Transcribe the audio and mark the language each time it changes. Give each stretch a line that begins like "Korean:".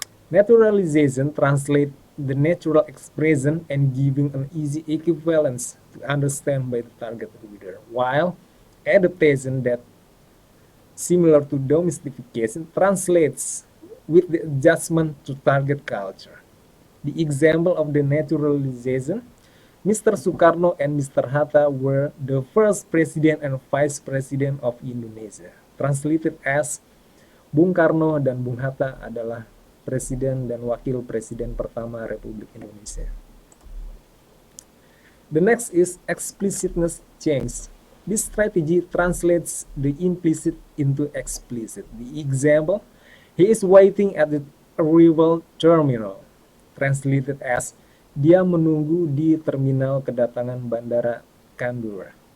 English: Naturalization translates the natural expression and giving an easy equivalence to understand by the target reader, while adaptation, that similar to domestication, translates with the adjustment to target culture. The example of the naturalization, Mr. Sukarno and Mr. Hatta were the first president and vice president of Indonesia. Translated as,
Indonesian: Bung Karno dan Bung Hatta adalah presiden dan wakil presiden pertama Republik Indonesia.
English: The next is explicitness change. This strategy translates the implicit into explicit. The example, he is waiting at the arrival terminal. Translated as,
Indonesian: dia menunggu di terminal kedatangan Bandara Kandura.